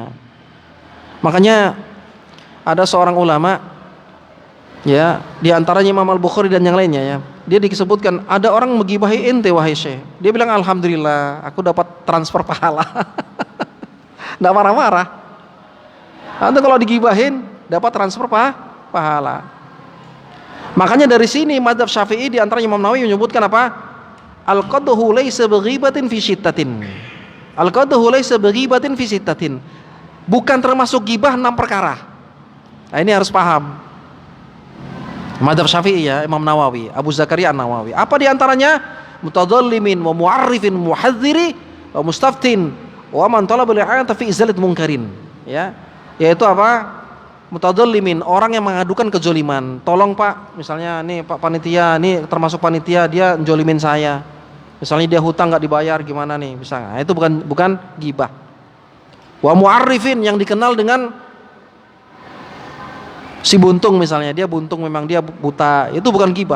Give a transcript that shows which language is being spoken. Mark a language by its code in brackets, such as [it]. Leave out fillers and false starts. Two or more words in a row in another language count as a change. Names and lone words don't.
[id] Makanya ada seorang ulama, ya, di antaranya Imam Al-Bukhari dan yang lainnya, ya, dia disebutkan ada orang menggibahi ente wahai Syekh. Dia bilang alhamdulillah aku dapat transfer pahala. Nggak marah-marah. Anda kalau digibahin dapat transfer pahala. Makanya dari sini mazhab Syafi'i di antara Imam Nawawi menyebutkan apa? [ar] القدح ليس بغيبة في ستة. القدح ليس بغيبة في ستة. [id] Bukan termasuk gibah 6 perkara. Nah, ini harus paham. Mazhab Syafi'i, ya, Imam Nawawi, Abu Zakaria An-Nawawi. Apa di antaranya? [ar] متظلم ومعرف محذر ومستفت ومن طلب الإعانة في إزالة منكر. [id] Ya. Yaitu apa? Mutadhallimin, orang yang mengadukan kejoliman. Tolong Pak, misalnya nih Pak panitia, nih termasuk panitia, dia jolimin saya. Misalnya dia hutang nggak dibayar, gimana nih? Misalnya, nah, itu bukan gibah. [ar] ومعرف, [id] yang dikenal dengan si buntung misalnya, dia buntung, memang dia buta, itu bukan gibah.